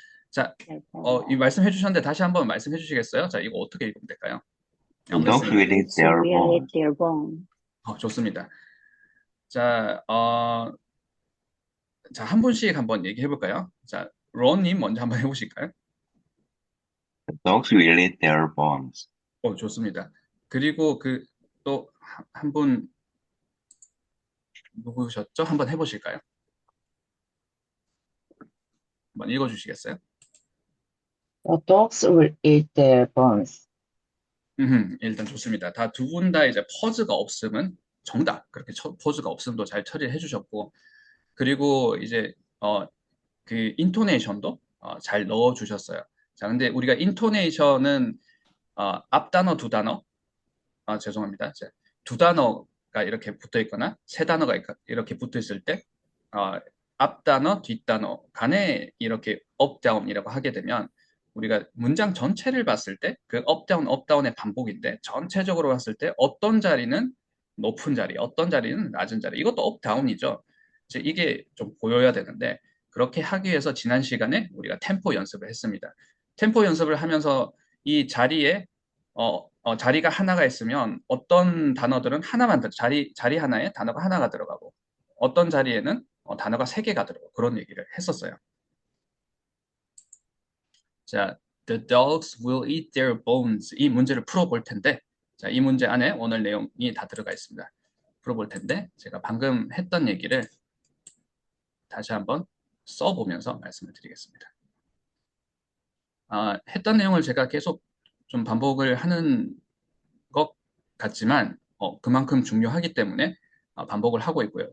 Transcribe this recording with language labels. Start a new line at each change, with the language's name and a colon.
Korean: 자, 이 말씀해 주셨는데 다시 한번 말씀해 주시겠어요? 자, 이거 어떻게 읽으면 될까요?
English: The dogs will eat So their we'll eat bones. their bone.
Korean: 좋습니다. 자, 자, 한 분씩 한번 얘기해 볼까요? 자, 론님 먼저 한번 해보실까요?
English: The dogs will eat their bones.
Korean: 좋습니다. 그리고 또 한 분 누구셨죠? 한번 해보실까요? 한번 읽어주시겠어요?
English: The dogs will eat their bones.
Korean: 일단 좋습니다. 다 두 분 다 이제 퍼즈가 없음은 정답. 그렇게 퍼즈가 없음도 잘 처리를 해주셨고, 그리고 이제 그 인토네이션도 잘 넣어주셨어요. 자, 근데 우리가 인토네이션은 앞 단어 두 단어, 죄송합니다. 두 단어가 이렇게 붙어 있거나 세 단어가 이렇게 붙어 있을 때 앞 단어, 뒷 단어 간에 이렇게 업 다운이라고 하게 되면 우리가 문장 전체를 봤을 때 그 업 다운, 업 다운의 반복인데 전체적으로 봤을 때 어떤 자리는 높은 자리, 어떤 자리는 낮은 자리, 이것도 업 다운이죠. 이게 좀 보여야 되는데 그렇게 하기 위해서 지난 시간에 우리가 템포 연습을 했습니다. 템포 연습을 하면서 이 자리에 자리가 하나가 있으면 어떤 단어들은 하나만 자리 하나에 단어가 하나가 들어가고 어떤 자리에는 단어가 세 개가 들어가고 그런 얘기를 했었어요.
English: 자, the dogs will eat their bones.
Korean: 이 문제를 풀어볼 텐데, 자, 이 문제 안에 오늘 내용이 다 들어가 있습니다. 풀어볼 텐데, 제가 방금 했던 얘기를 다시 한번 써보면서 말씀을 드리겠습니다. 했던 내용을 제가 계속 좀 반복을 하는 것 같지만 그만큼 중요하기 때문에 반복을 하고 있고요.